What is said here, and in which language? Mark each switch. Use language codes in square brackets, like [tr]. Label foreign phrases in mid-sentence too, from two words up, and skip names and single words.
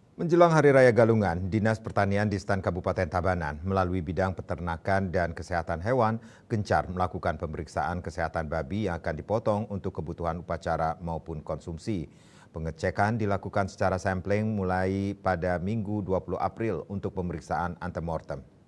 [id] Menjelang Hari Raya Galungan, Dinas Pertanian di Stan Kabupaten Tabanan melalui bidang peternakan dan kesehatan hewan gencar melakukan pemeriksaan kesehatan babi yang akan dipotong untuk kebutuhan upacara maupun konsumsi. Pengecekan dilakukan secara sampling mulai pada Minggu 20 April untuk pemeriksaan antemortem.